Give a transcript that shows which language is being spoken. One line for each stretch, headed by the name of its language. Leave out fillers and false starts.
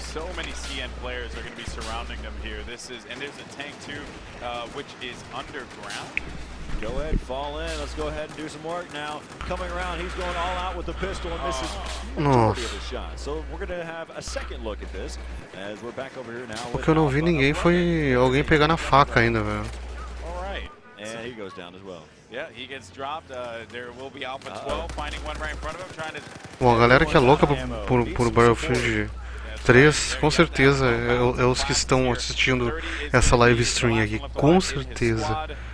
English: So many CN players are going to be surrounding them here. And there's a tank too, which is underground. Go ahead, fall in. Let's go ahead and do some work now. Coming around, he's going all out with the pistol and misses majority of his shots. So we're going to have a second look at this as we're back over here now.
Portuguese: O que eu não vi ninguém foi alguém pegar na faca ainda, velho.
English: All right. And he goes down as well. Yeah, he gets dropped. There will be Alpha 12 finding one right in front of him, trying to.
Portuguese: Bom, a galera que é louca por Battlefield 3, com certeza é os que estão assistindo essa live stream aqui, com certeza.